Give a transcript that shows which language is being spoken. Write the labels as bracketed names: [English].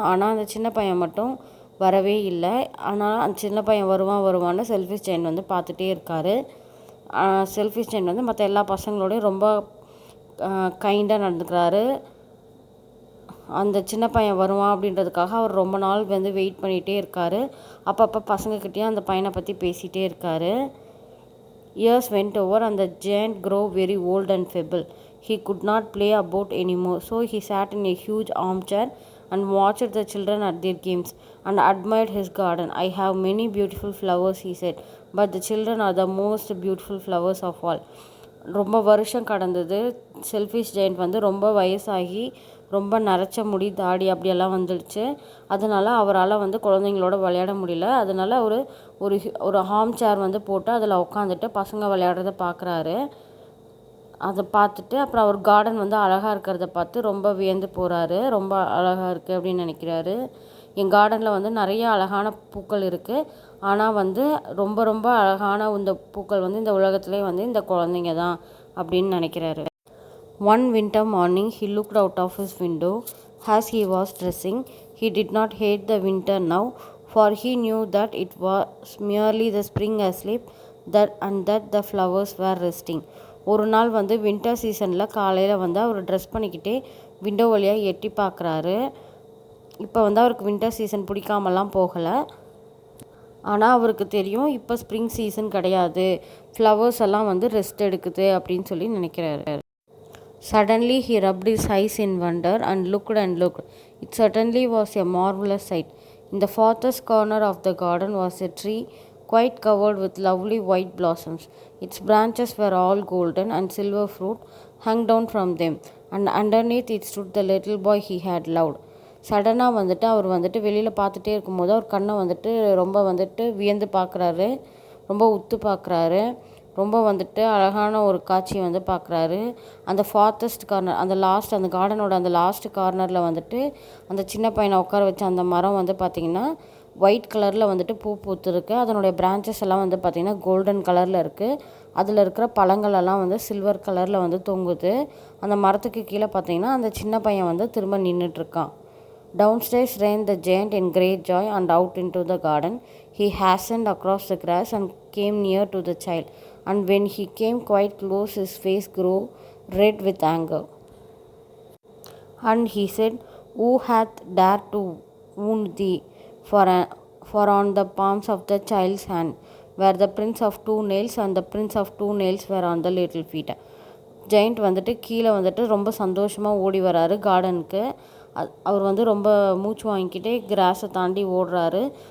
[Tamil] ஆனால் அந்த சின்ன பையன் மட்டும் வரவே இல்லை. ஆனால் அந்த சின்ன பையன் வருவான்னு செல்ஃபிஷ் ஜெயண்ட் வந்து பார்த்துட்டே இருக்கார். செல்ஃபிஷ் ஜெயண்ட் வந்து மற்ற எல்லா பசங்களோடையும் ரொம்ப கைண்டாக நடந்துக்கிறாரு. அந்த சின்ன பையன் வருவான் அப்படின்றதுக்காக அவர் ரொம்ப நாள் வந்து வெயிட் பண்ணிகிட்டே இருக்கார். அப்பப்போ பசங்கக்கிட்டேயும் அந்த பையனை பற்றி பேசிகிட்டே இருக்கார். [English] Years went over and the giant grew very old and feeble. He could not play about anymore, so he sat in a huge armchair and watched the children at their games and admired his garden. I have many beautiful flowers, he said, but the children are the most beautiful flowers of all. [Tamil] ரொம்ப வருஷம் கடந்தது. Selfish giant வந்து ரொம்ப வயசாகி ரொம்ப நரைச்ச முடி தாடி அப்படியெல்லாம் வந்துடுச்சு. அதனால் அவரால் வந்து குழந்தைங்களோட விளையாட முடியல. அதனால் ஒரு ஒரு ஹார்ம் சேர் வந்து போட்டு அதில் உட்காந்துட்டு பசங்க விளையாடுறத பார்க்குறாரு. அதை பார்த்துட்டு அப்புறம் அவர் கார்டன் வந்து அழகாக இருக்கிறத பார்த்து ரொம்ப வியந்து போகிறாரு. ரொம்ப அழகாக இருக்குது அப்படின்னு நினைக்கிறாரு. என் கார்டனில் வந்து நிறைய அழகான பூக்கள் இருக்குது. ஆனால் வந்து ரொம்ப ரொம்ப அழகான இந்த பூக்கள் வந்து இந்த உலகத்துலேயே வந்து இந்த குழந்தைங்க தான் அப்படின்னு நினைக்கிறாரு. [English] One winter morning he looked out of his window as he was dressing. He did not hate the winter now, for he knew that it was merely the spring asleep and that the flowers were resting. [Tamil] ஒரு நாள் வந்து winter சீசனில் காலையில் வந்து அவர் dress பண்ணிக்கிட்டே window வழியாக எட்டி பார்க்குறாரு. இப்போ வந்து அவருக்கு வின்டர் சீசன் பிடிக்காமலாம் போகலை. ஆனால் அவருக்கு தெரியும் இப்போ ஸ்ப்ரிங் சீசன் கிடையாது, ஃப்ளவர்ஸ் எல்லாம் வந்து ரெஸ்ட் எடுக்குது அப்படின்னு சொல்லி நினைக்கிறாரு. [English] Suddenly he rubbed his eyes in wonder and looked. It certainly was a marvelous sight. In the farthest corner of the garden was a tree quite covered with lovely white blossoms. Its branches were all golden and silver fruit hung down from them, and underneath it stood the little boy he had loved. [Tamil] சடனாக வந்துட்டு அவர் வந்துட்டு வெளியில் பார்த்துட்டே இருக்கும்போது அவர் கண்ணை வந்துட்டு ரொம்ப வந்துட்டு வியந்து பார்க்குறாரு, ரொம்ப உத்து பார்க்குறாரு. ரொம்ப வந்துட்டு அழகான ஒரு காட்சியை வந்து பார்க்குறாரு. அந்த [English] farthest corner, [Tamil] அந்த கார்டனோட அந்த லாஸ்ட் கார்னரில் வந்துட்டு அந்த சின்ன பையனை உட்கார வச்ச அந்த மரம் வந்து பார்த்திங்கன்னா ஒயிட் கலரில் வந்துட்டு பூ பூத்துருக்கு. அதனுடைய பிரான்ச்சஸ் எல்லாம் வந்து பார்த்திங்கன்னா கோல்டன் கலரில் இருக்குது. அதில் இருக்கிற பழங்களெல்லாம் வந்து சில்வர் கலரில் வந்து தொங்குது. அந்த மரத்துக்கு கீழே பார்த்திங்கன்னா அந்த சின்ன பையன் வந்து திரும்ப நின்றுட்டுருக்கான். [English] Downstairs ran the giant in great joy and out into the garden. He hastened across the grass and came near to the child. And when he came quite close, his face grew red with anger. And he said, "Who hath dared to wound thee?" For on the palms of the child's hand were the prints of 2 nails, and the prints of 2 nails were on the little feet. [Tamil] Giant வந்துட்டு கீழே வந்துட்டு ரொம்ப சந்தோஷமாக ஓடி வராரு கார்டனுக்கு. அவர் வந்து ரொம்ப மூச்சு வாங்கிக்கிட்டே கிராஸை தாண்டி ஓடுறாரு.